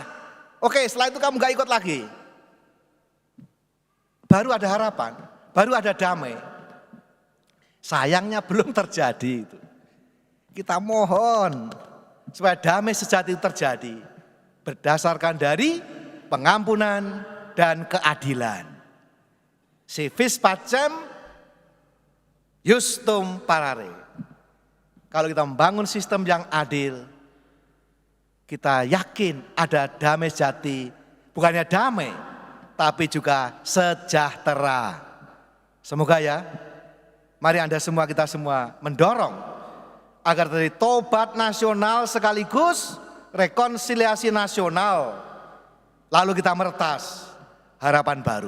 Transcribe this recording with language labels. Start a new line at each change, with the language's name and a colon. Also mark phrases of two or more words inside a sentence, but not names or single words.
Indonesian: Oke, setelah itu kamu gak ikut lagi. Baru ada harapan, baru ada damai. Sayangnya belum terjadi itu. Kita mohon supaya damai sejati itu terjadi. Berdasarkan dari pengampunan dan keadilan.
Latin: Si vis pacem justum parare.
Indonesian: Kalau kita membangun sistem yang adil, kita yakin ada damai sejati, bukannya damai, tapi juga sejahtera. Semoga ya, mari Anda semua, kita semua mendorong agar dari tobat nasional sekaligus rekonsiliasi nasional, lalu kita meretas harapan baru.